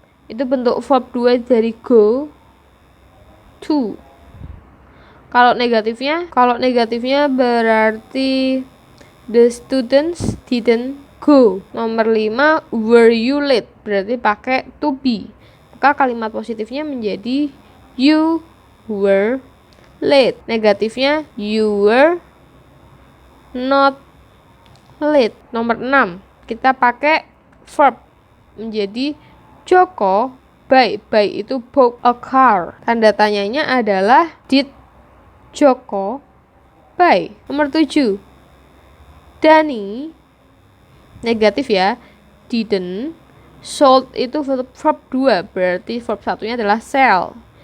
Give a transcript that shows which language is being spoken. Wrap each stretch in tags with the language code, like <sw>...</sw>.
<id>Itu bentuk verb 2 dari go to. Kalau negatifnya berarti</id> <en>the students didn't go.</en> <id>Nomor 5,</id> <en>were you late,</en> <id>berarti pakai to be. Maka kalimat positifnya menjadi</id> <en>you were late. Negatifnya you were not late.</en> <id>Nomor 6, kita pakai verb menjadi Joko buy itu</id> <en>bought a car.</en> <id>Tanda tanyanya adalah</id> <en>did Joko buy.</en> <id>Nomor 7, Dani negatif ya, didn't. Sold itu verb 2, berarti verb satunya adalah sell.</id>